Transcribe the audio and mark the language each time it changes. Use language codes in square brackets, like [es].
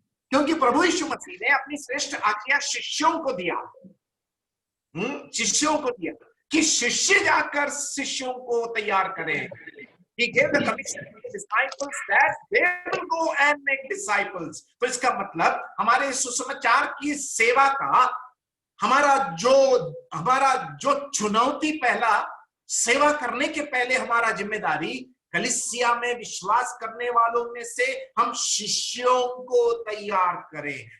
[hi] क्योंकि प्रभु यीशु मसीह ने अपनी श्रेष्ठ आज्ञा शिष्यों को दिया, शिष्यों को दिया कि शिष्य जाकर शिष्यों को तैयार करें। [en] He gave the commission to the disciples that they will go and make disciples. [hi] तो इसका मतलब हमारे सुसमाचार की सेवा का हमारा जो चुनौती, पहला सेवा करने के पहले हमारा जिम्मेदारी कलीसिया में विश्वास करने वालों में से हम शिष्यों को तैयार करें।